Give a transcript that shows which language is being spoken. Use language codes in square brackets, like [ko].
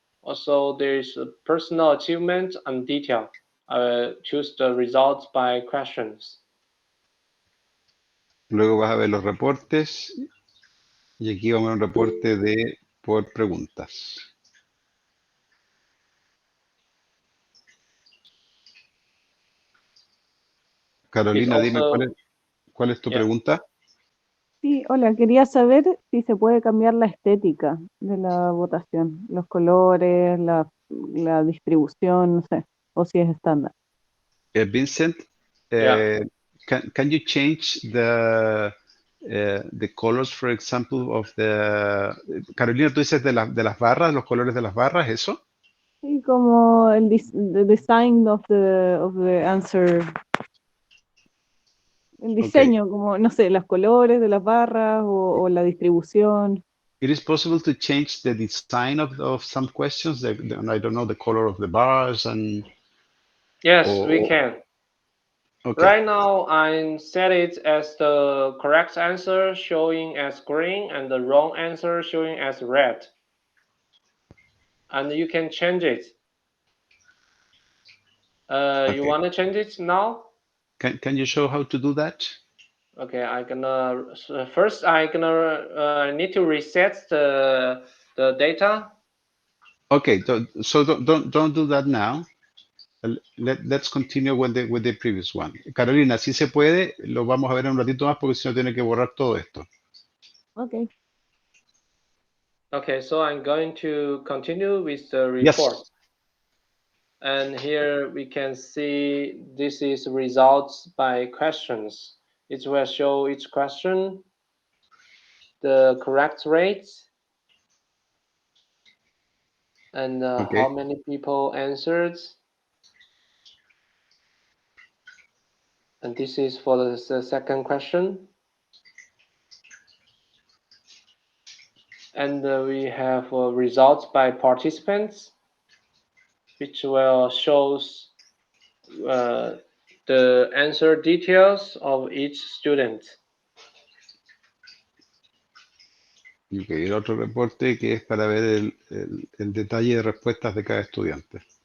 [en] Also, there's a personal achievement and detail. Choose the results by questions. [es] Luego vas a ver los reportes y aquí vamos a ver un reporte de por preguntas. Carolina, dime cuál es tu pregunta. Sí, hola, quería saber si se puede cambiar la estética de la votación, los colores, la distribución, no sé, o si es estándar. [en] Vincent, can you change the colors, for example, of the... [es] Carolina, tú dices de las barras, los colores de las barras, ¿eso? Sí, como el [en] design of the answer. [es] El diseño, como, no sé, los colores de las barras o la distribución. [en] It is possible to change the design of some questions, I don't know, the color of the bars and... Yes, we can. Okay. Right now, I set it as the correct answer showing as green and the wrong answer showing as red. And you can change it. Okay. You want to change it now? Can you show how to do that? Okay, first I'm gonna need to reset the data. Okay, so don't do that now. Let's continue with the previous one. [es] Carolina, si se puede, lo vamos a ver en un ratito más porque si no tiene que borrar todo esto. [en] Okay. Okay, so I'm going to continue with the report. Yes. And here we can see this is results by questions. It will show each question, the correct rate, and Okay. how many people answered. And this is for the second question. And we have results by participants, which will shows the answer details of each student. [es] Okay, el otro reporte que es para ver el detalle de respuestas de cada estudiante.